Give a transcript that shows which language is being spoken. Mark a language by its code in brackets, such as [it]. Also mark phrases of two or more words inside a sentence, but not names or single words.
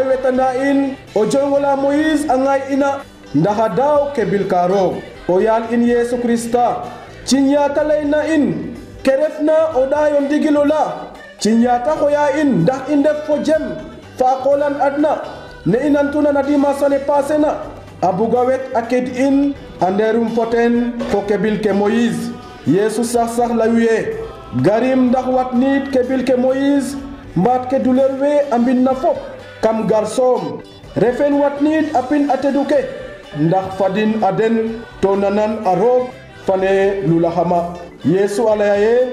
[srr] wetanda in o jongola Moïse a ŋaay ina ndax a daaw ke bil ka roog o yaal in Yesu Krista ciñata layna in ke refna o ɗaayo ndigilo la ciñata xoya in ndax i ndef fo jem fa qolan adna ne i nantuna na dimanche ne passé na a buga wet a ked in a ndeerum fo ten fo kebil ke Moïse Yesu sax layu ye garim ndax wat niit kebil ke Moïse mbaat ke duler we a mbin na fop kam garsoom refen wat niit a pin a tedu ke ndax fadin a den to nanan a roog fane lulaxama Yesu a laya ye